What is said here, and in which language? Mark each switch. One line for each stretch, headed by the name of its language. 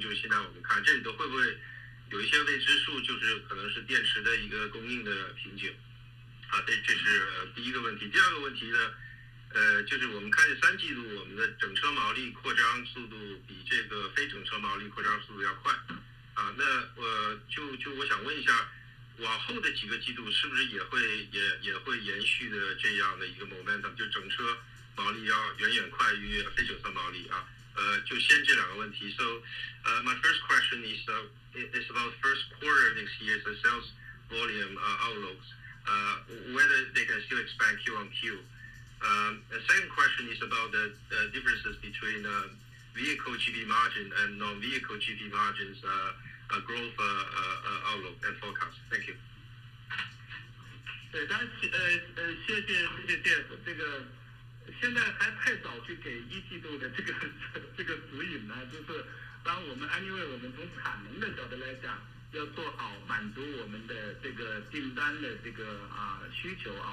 Chinese: 就是现在我们看这里头会不会有一些未知数，就是可能是电池的一个供应的瓶颈这是第一个问题。第二个问题呢，就是我们看见3季度我们的整车毛利扩张速度比这个非整车毛利扩张速度要快那我想问一下，往后的几个季度是不是也会延续的这样的一个 momentum， 就整车毛利要远远快于非整车毛利就先这两个问题。
English: So my first question is about first quarter next year's sales volume outlooks, whether they can still expand Q on Q. The second question is about the differences between vehicle GP margin and non-vehicle GP margins growth outlook and forecast. Thank you.
Chinese: 对，当然谢谢 Jeff， 这个现在还太早去给一季度的这个指引呢，就是当我们 anyway 我们从产能的角度来讲，要做好满足我们的这个订单的这个需求啊。